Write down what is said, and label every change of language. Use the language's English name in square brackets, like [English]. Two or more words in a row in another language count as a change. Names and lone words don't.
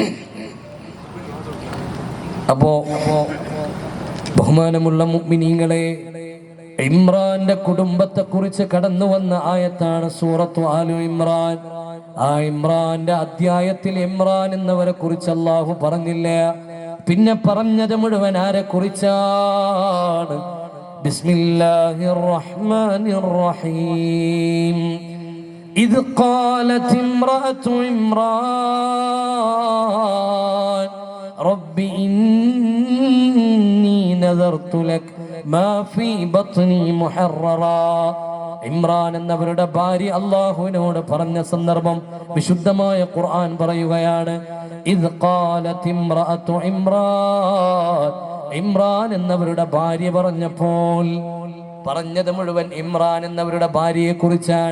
[Malayalam] അപ്പോ ബഹുമാനമുള്ള മുഅ്മിനീങ്ങളെ, ഇമ്രാന്റെ കുടുംബത്തെ കുറിച്ച് കടന്നു വന്ന ആയത്താണ് സൂറത്തു ആലു ഇമ്രാൻ. ആ ഇമ്രാന്റെ അധ്യായത്തിൽ ഇമ്രാൻ എന്നവരെ കുറിച്ച് അല്ലാഹു പറഞ്ഞില്ല. പിന്നെ പറഞ്ഞത് മുഴുവൻ ആരെ കുറിച്ചാണ്? [Arabic] بسم الله الرحمن الرحيم. إذ قالت امرأة عمران رب إني نذرت لك ما في بطني محررا. [Malayalam] ഇമ്രാൻ എന്നവരുടെ ഭാര്യ അല്ലാഹുവിനോട് പറഞ്ഞ സന്ദർഭം വിശുദ്ധമായ ഖുർആൻ പറയുകയാണ്. [Arabic] إذ قالت امرأة عمران, [Malayalam] ഇമ്രാൻ എന്നവരുടെ ഭാര്യ പറഞ്ഞപ്പോൾ, പറഞ്ഞത് മുഴുവൻ ഇമ്രാൻ എന്നവരുടെ ഭാര്യയെ കുറിച്ചാണ്.